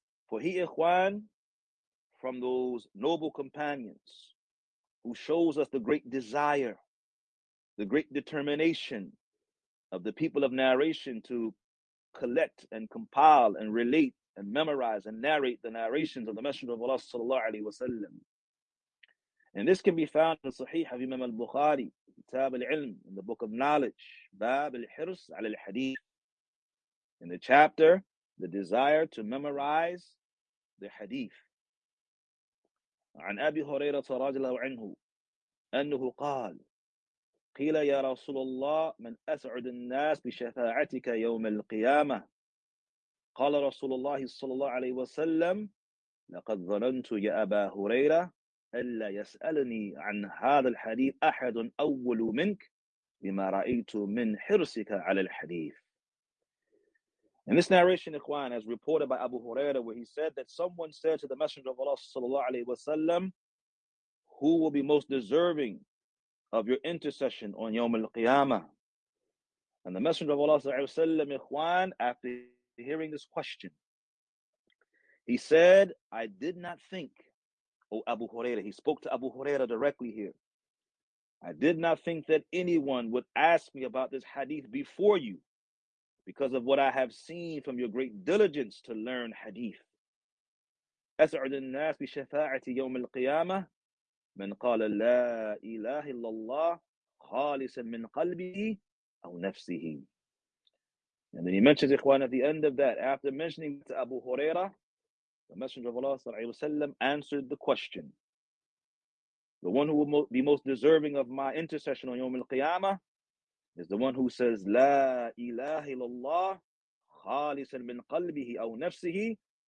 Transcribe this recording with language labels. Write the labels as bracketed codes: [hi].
[en] For he, Ikhwan, from those noble companions who shows us the great desire, the great determination of the people of narration to collect and compile and relate and memorize and narrate the narrations of the Messenger of Allah sallallahu alaihi wasallam. And this can be found in the Sahih of Imam al-Bukhari, [ar] كتاب العلم, [en] in the book of knowledge, [ar] باب الحرص على الحديث, [en] in the chapter, the desire to memorize the hadith. [ar] عن أبي هريرة رضي الله عنه أنه قال قيل يا رسول الله من أسعد الناس بشفاعتك يوم القيامة؟ قال رسول الله صلى الله عليه وسلم لقد ظننت يا أبا هريرة ألا يسألني عن هذا الحديث أحد أول منك بما رأيت من حرصك على الحديث. [en] In this narration, Ikhwan, as reported by Abu Huraira, where he said that someone said to the Messenger of Allah sallallahu alayhi wasallam, who will be most deserving of your intercession on Yawm al-Qiyamah? And the Messenger of Allah sallallahu alayhi wasallam, Ikhwan, after hearing this question, he said, I did not think, O Abu Huraira, he spoke to Abu Huraira directly here, I did not think that anyone would ask me about this hadith before you, because of what I have seen from your great diligence to learn hadith. [ar] أسعد الناس بشفاعتي يوم القيامة من قال لا إله إلا الله خالصا من قلبه أو نفسه. [en] And then he mentions, Ikhwan, at the end of that, after mentioning to Abu Huraira, the Messenger of Allah sallallahu alayhi wa sallam answered the question. The one who will be most deserving of my intercession on Yawm al-Qiyamah is the one who says, [ar] La ilaha illallah khalisan min qalbihi aw nafsihi.